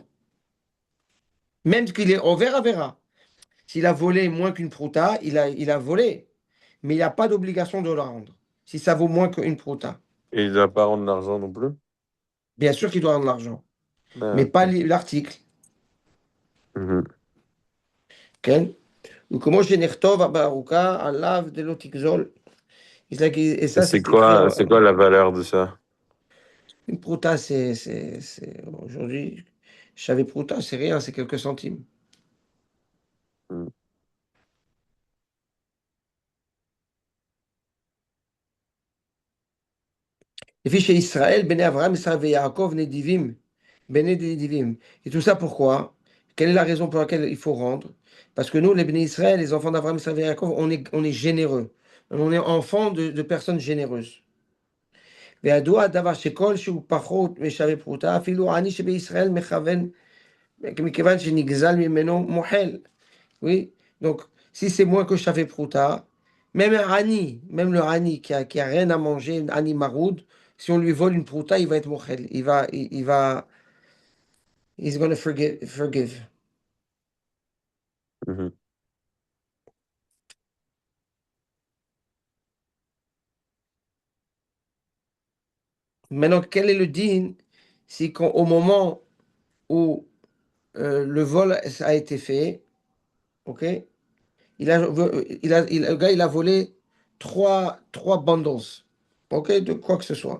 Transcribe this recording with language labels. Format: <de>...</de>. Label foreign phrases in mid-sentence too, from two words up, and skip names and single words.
<fr>Même qu'il est, on verra. S'il a volé moins qu'une prouta, il a volé. Mais il n'a pas d'obligation de le rendre. Si ça vaut moins qu'une prouta. Et il doit pas rendre l'argent non plus. Bien sûr qu'il doit rendre l'argent. Ah, Mais pas ok. l'article. Mhm. Ok.</fr> <he>וכמו שנכתוב בארוכה עליו דלא תגזול.</he> <fr>Et Et ça, c'est écrit c'est quoi la valeur de ça? une prouta, aujourd'hui, je savais prouta, c'est rien, c'est quelques centimes. Mhm. Les fiches chez Israël, Béné Abraham, Israël et Yaakov,</fr> <he>נדיבים, בני נדיבים.</he> <fr>Et tout ça pourquoi? Quelle est la raison pour laquelle il faut rendre? Parce que nous, les Béné Israël, les enfants d'Abraham, Israël et Yaakov, on est généreux. On est enfants de personnes généreuses.</fr> <he>וידוע הדבר שכל שהוא פחות משווה פרוטה, אפילו עני שבישראל מכוון מכיוון שנגזל ממנו מוחל.</he> <fr>Oui. Donc, si c'est moins que</fr> <he>שווה פרוטה,</he> <fr>même un Ani, même le Ani qui a rien à manger, un</fr> <he>עני מרוד,</he> <fr>si on lui vole une Prouta, il va être Mochel. Il va,</fr> <en>he's gonna forgive. Mhm.</en> <fr>Maintenant, quel est le din si au moment où le vol a été fait, ok, le gars, il a volé trois bundles, ok, de quoi que ce soit.</fr>